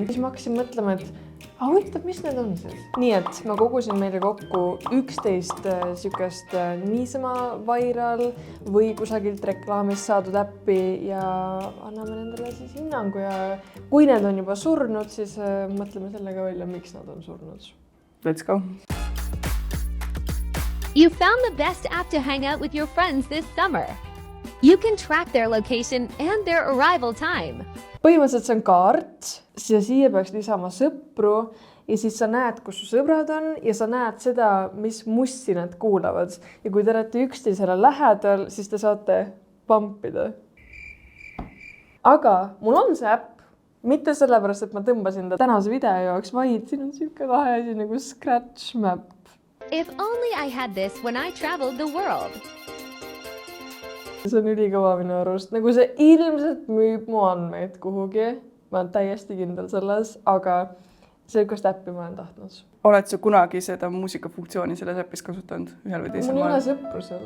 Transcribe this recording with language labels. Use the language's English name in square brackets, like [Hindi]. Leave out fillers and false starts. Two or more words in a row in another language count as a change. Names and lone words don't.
[Estonian] Siis ma hakkasin mõtlema, et huvitav, mis need on siis? Nii et ma kogusin meile kokku 11 sükest niisama viral või kusagilt reklaamist saadud äppi ja anname nendele siis hinnangu ja kui need on juba surnud, siis mõtleme sellega välja, miks nad on surnud. [English] Let's go. You found the best app to hang out with your friends this summer. You can track their location and their arrival time. [Estonian] Põhimõtteliselt see on kaart, siia peaks lisama sõpru ja siis sa näed, kus su sõbrad on ja sa näed seda, mis mussi nad kuulavad. Ja kui te olete üksteisele lähedal, siis te saate pumpida. Aga mul on see äpp, mitte sellepärast, et ma tõmbasin ta tänase video jaoks, vaid siin on siuke lahe asi nagu Scratch Map. [English] If only I had this when I traveled the world. [Estonian] See on ülikõva minu arust. Nagu see ilmselt müüb mu andmeid kuhugi. Ma olen täiesti kindel selles, aga sellist äppi ma olen tahtnud. Oled sa kunagi seda muusikafunktsiooni selles äppis kasutanud ühel või teisel Mul ei maal? ole sõpru seal.